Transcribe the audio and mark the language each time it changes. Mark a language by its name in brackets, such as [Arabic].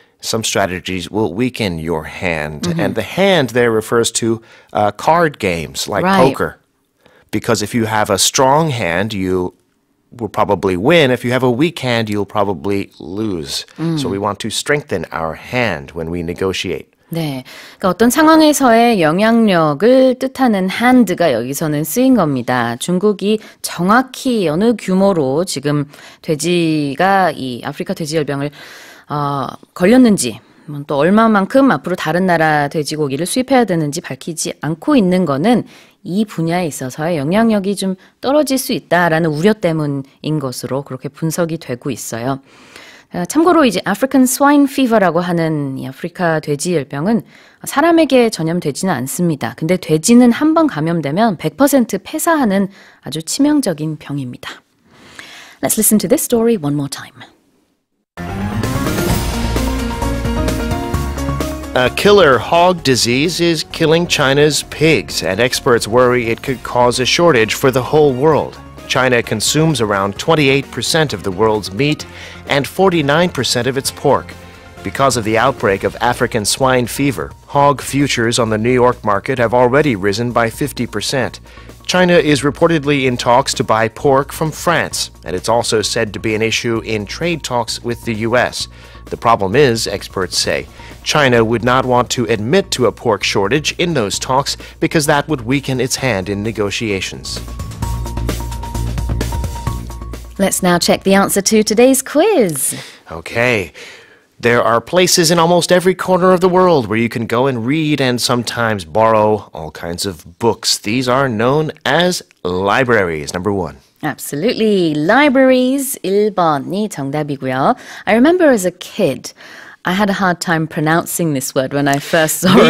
[English] Some strategies will weaken your hand. And the hand there refers to card games like poker. Because if you have a strong hand, you will probably win. If you have a weak hand, you'll probably lose. So we want to strengthen our hand when we negotiate. [Korean] 네, 그러니까 어떤 상황에서의 영향력을 뜻하는 hand가 여기서는 쓰인 겁니다. 중국이 정확히 어느 규모로 지금 돼지가 이 아프리카 돼지열병을 걸렸는지 또 얼마만큼 앞으로 다른 나라 돼지고기를 수입해야 되는지 밝히지 않고 있는 거는 이 분야에 있어서의 영향력이 좀 떨어질 수 있다라는 우려 때문인 것으로 그렇게 분석이 되고 있어요. 참고로 이제 African Swine Fever라고 하는 이 아프리카 돼지열병은 사람에게 전염되지는 않습니다. 근데 돼지는 한 번 감염되면 100% 폐사하는 아주 치명적인 병입니다. [English] Let's listen to this story one more time. A killer hog disease is killing China's pigs, and experts worry it could cause a shortage for the whole world. China consumes around 28% of the world's meat and 49% of its pork. Because of the outbreak of African swine fever, hog futures on the New York market have already risen by 50%. China is reportedly in talks to buy pork from France, and it's also said to be an issue in trade talks with the U.S. The problem is, experts say, China would not want to admit to a pork shortage in those talks because that would weaken its hand in negotiations. Let's now check the answer to today's quiz. Okay. There are places in almost every corner of the world where you can go and read and sometimes borrow all kinds of books. These are known as libraries. Number 1. Absolutely. [Korean] Libraries 1번이 정답이고요. [English] I remember as a kid, I had a hard time pronouncing this word when I first saw it.